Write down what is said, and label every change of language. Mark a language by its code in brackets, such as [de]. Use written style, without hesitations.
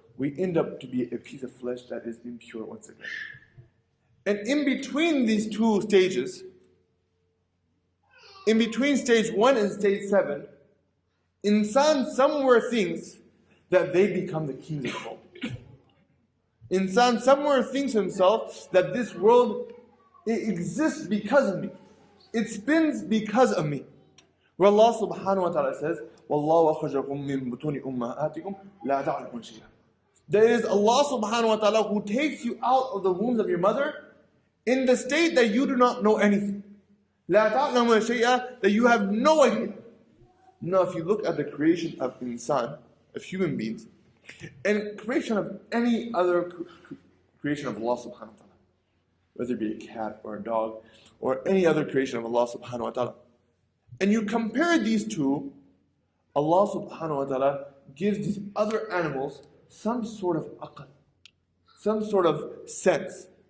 [en] We end up to be a piece of flesh that is impure once again. And in between these two stages, in between stage 1 and stage 7, insan somewhere thinks that they become the king of the world. Insan somewhere thinks himself that this world, it exists because of me. It spins because of me. Where Allah subhanahu wa ta'ala says, [ar] وَاللَّهُ أَخْرَجَكُم مِّن بُطُونِ أُمَّهَاتِكُم لَا تَعْلَمُونَ شَيْئًا. [en] That it is Allah subhanahu wa ta'ala who takes you out of the wombs of your mother in the state that you do not know anything. [ar] لَا تَعْلَمُونَ شَيْئًا, [en] that you have no idea. Now, if you look at the creation of insan, of human beings, and creation of any other creation of Allah subhanahu wa ta'ala, whether it be a cat or a dog or any other creation of Allah subhanahu wa ta'ala, and you compare these two, Allah subhanahu wa ta'ala gives these other animals some sort of aql, some sort of sense.